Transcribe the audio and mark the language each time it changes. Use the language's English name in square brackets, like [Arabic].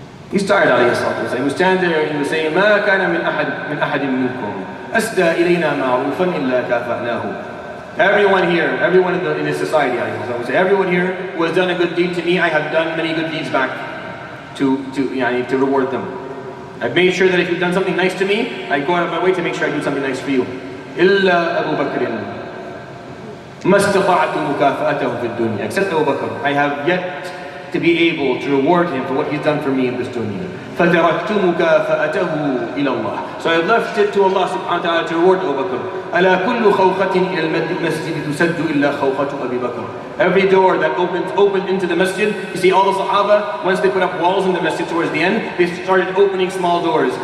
[English] He's tired, alayhi salatu wasalam. He would stand there and he would say, مَا كَانَ مِنْ أَحَدٍ مِنْكُمْ أَسْدَى إِلَيْنَا مَعْرُوفًا إِلَّا كَافَأْنَاهُ. Everyone here, everyone in this society, I would say, everyone here who has done a good deed to me, I have done many good deeds back to reward them. I've made sure that if you've done something nice to me, I go out of my way to make sure I do something nice for you. [Arabic] إِلَّا أَبُو بَكْرٍ ما استطعت مكافأته في الدنيا. [English] Except Abu Bakr, I have yet to be able to reward him for what he's done for me in this dunya. فَتَرَكْتُ مُكَافَأَتَهُ إِلَى اللَّهِ. So I left it to Allah subhanahu wa ta'ala to reward Abu Bakr. [Arabic] أَلَا كُلُّ خَوْخَةٍ إِلَى الْمَسْجِدِ تُسَدُّ إِلَّا خَوْخَةُ أَبِي بَكْرٍ. [English] Every door that opened into the masjid, you see all the Sahaba, once they put up walls in the masjid towards the end, they started opening small doors.